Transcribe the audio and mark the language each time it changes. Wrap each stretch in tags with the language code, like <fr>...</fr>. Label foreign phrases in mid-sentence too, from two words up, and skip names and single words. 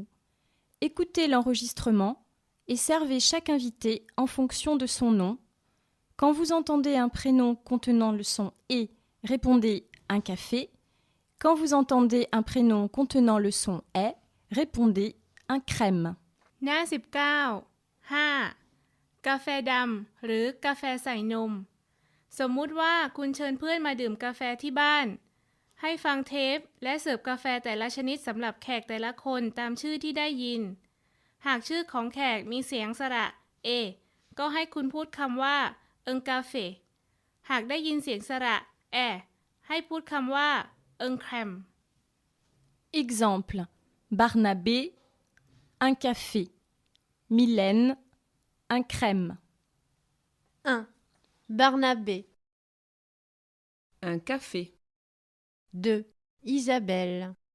<fr>Écoutez l'enregistrement et servez chaque invité en fonction de son nom. Quand vous entendez un prénom contenant le son « et », répondez « un café ». Quand vous entendez un prénom contenant le son « est », répondez « un crème ».</fr> <th>หน้า 19 5. กาแฟดำหรือกาแฟใส่นม สมมุติว่าคุณเชิญเพื่อนมาดื่มกาแฟที่บ้าน ให้ฟังเทปและเสิร์ฟกาแฟแต่ละชนิดสำหรับแขกแต่ละคนตามชื่อที่ได้ยิน หากชื่อของแขกมีเสียงสระเอก็ให้คุณพูดคำว่า</th> <fr>un café</fr> <th>หากได้ยินเสียงสระแอให้พูดคำว่า</th> <fr>un crème Exemple. Barnabé, un café. Mylène, un crème. 1. Barnabé, un café, 2. Isabelle,</fr>